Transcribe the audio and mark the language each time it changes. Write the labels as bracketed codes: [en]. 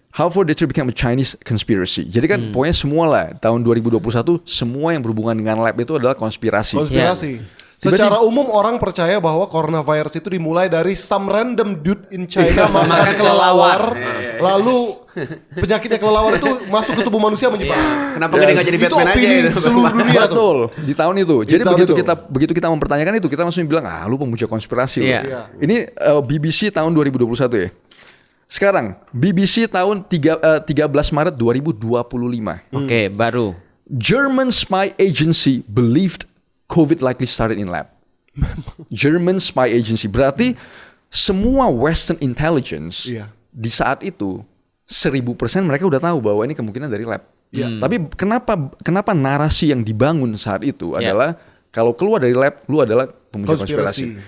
[en] How for Detroit became a Chinese conspiracy. [id] Jadi kan pokoknya semua lah tahun 2021 semua yang berhubungan dengan lab itu adalah konspirasi. Secara umum orang percaya bahwa coronavirus itu dimulai dari [en] some random dude in China [id] makan kelelawar, lalu penyakitnya kelelawar itu masuk ke tubuh manusia menyebar. Kenapa nggak jadi Batman aja itu? Seluruh dunia betul di tahun itu. Jadi begitu kita mempertanyakan itu kita langsung bilang lu pemuja konspirasi. Ini BBC tahun 2021 ya. Sekarang BBC tahun 13 Maret 2025. Oke, baru. [en] German spy agency believed COVID likely started in lab. German spy agency [id] berarti semua [en] Western intelligence [id] di saat itu 1000% mereka udah tahu bahwa ini kemungkinan dari lab. Tapi kenapa narasi yang dibangun saat itu adalah kalau keluar dari lab lu adalah pemuja konspirasi.